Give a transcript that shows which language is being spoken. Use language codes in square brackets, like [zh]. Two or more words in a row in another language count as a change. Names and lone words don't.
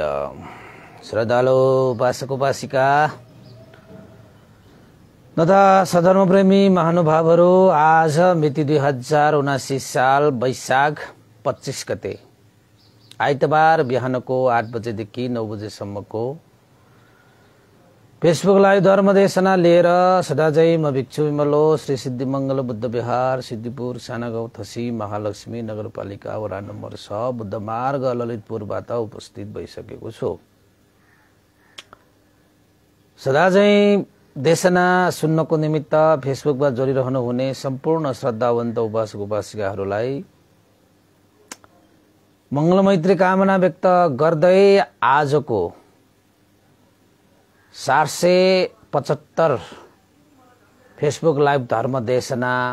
[ne] श्रद्धालु उपासक उपासिका तथा सधर्मप्रेमी महानुभावहरू, आज मिति 2079 साल वैशाख 25 गते आइतबार बिहानको 8 बजेदेखि 9 बजेसम्मको फेसबुक लाइभ धर्मदेशना लिएर सदाझै म भिक्षु विमलो श्री सिद्धिमंगल बुद्ध विहार सिद्धिपुर सानागाउँ थसी महालक्ष्मी नगरपालिका वडा नम्बर 6 बुद्ध मार्ग ललितपुरबाट उपस्थित भइसकेको छु। सदाझै देशना सुन्नको निमित्त फेसबुकमा जोडिरहनु हुने सम्पूर्ण श्रद्धावन्त उपासक उपासिकाहरूलाई मंगलमैत्री कामना व्यक्त गर्दै आजको 475 फेसबुक लाइभ धर्म देशना